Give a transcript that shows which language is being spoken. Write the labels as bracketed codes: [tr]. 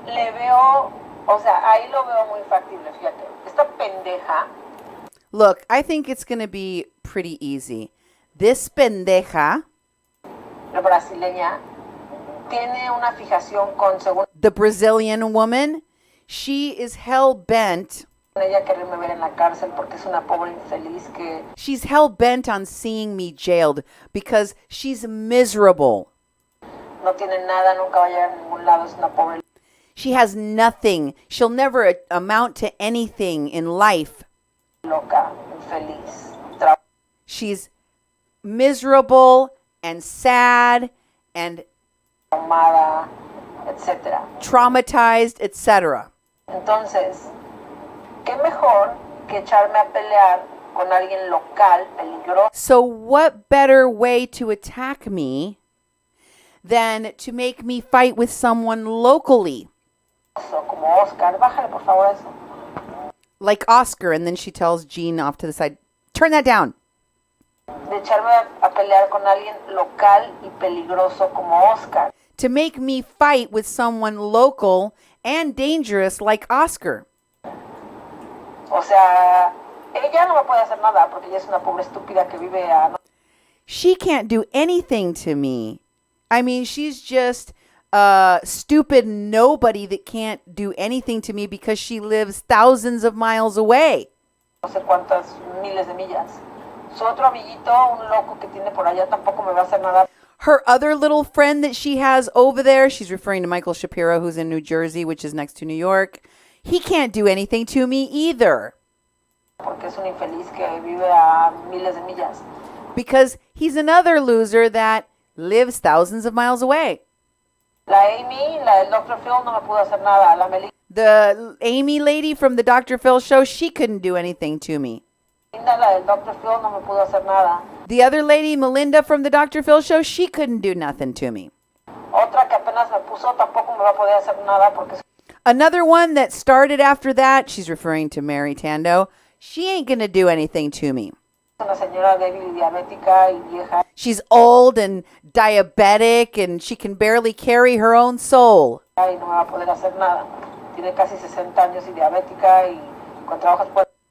[es] le veo, o sea, ahí lo veo muy factible, fíjate. Esta pendeja. [en] Look, I think it's going to be pretty easy. This pendeja, [es] La brasileña, tiene una fijación con, según [en] the Brazilian woman, she is hell-bent. [es] ella, quererme ver en la cárcel porque es una pobre infeliz que [en] She's hell-bent on seeing me jailed because she's miserable. [es] no tiene nada, nunca va a llegar a ningún lado, es una pobre [en] She has nothing. She'll never amount to anything in life. [es] loca, infeliz, [en] She's miserable and sad and [es] traumada, etc. [en] traumatized, etc. [es] Entonces, ¿qué mejor que echarme a pelear con alguien local, peligroso, [en] So what better way to attack me than to make me fight with someone locally? [es] como Oscar? Bájale por favor eso. [en] Like Oscar, and then she tells Jean off to the side, turn that down. [es] De echarme a pelear con alguien local y peligroso como Oscar. [en] To make me fight with someone local and dangerous like Oscar. [es] O sea, ella no me puede hacer nada porque ella es una pobre estúpida que vive a... [en] She can't do anything to me. I mean, she's just a stupid nobody that can't do anything to me because she lives thousands of miles away. [es] no sé cuántas miles de millas. Su otro amiguito, un loco que tiene por allá, tampoco me va a hacer nada. [en] Her other little friend that she has over there, she's referring to Michael Shapiro, who's in New Jersey, which is next to New York. He can't do anything to me either. [es] Porque es un infeliz que vive a miles de millas. [en] Because he's another loser that lives thousands of miles away. [es] La Amy, la del Dr. Phil, no me pudo hacer nada. La Melinda, [en] The Amy lady from the Dr. Phil show, she couldn't do anything to me. [es] la del Dr. Phil, no me pudo hacer nada. [en] The other lady, Melinda from the Dr. Phil show, she couldn't do nothing to me. [es] Otra que apenas me puso, tampoco me va a poder hacer nada porque es [en] Another one that started after that, she's referring to Mary Tando, she ain't going to do anything to me. [es] una señora débil y diabética y vieja. [en] She's old and diabetic and she can barely carry her own soul. [es] Y no me va a poder hacer nada. Tiene casi 60 años y diabética y con trabajos pues,